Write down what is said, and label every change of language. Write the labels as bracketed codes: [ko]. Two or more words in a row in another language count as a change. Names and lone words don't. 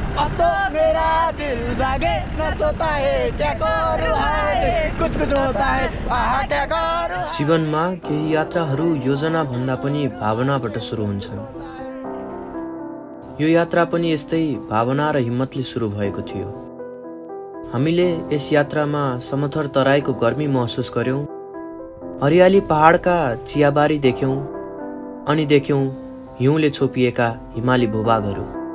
[hi] अब तो मेरा दिल जागे न सोता है क्या करूं हाय कुछ होता है आहा क्या करूं। [ne] जीवनमा केही यात्राहरू योजना भन्दा पनि भावनाबाट सुरु हुन्छन्। यो यात्रा पनि यस्तै भावना र हिम्मतले सुरु भएको थियो। हामीले यस यात्रामा समथर तराईको गर्मी महसुस गर्यौं, हरियाली पहाडका चियाबारी देख्यौं अनि देख्यौं हिउँले छोपिएका हिमाली भूभागहरू।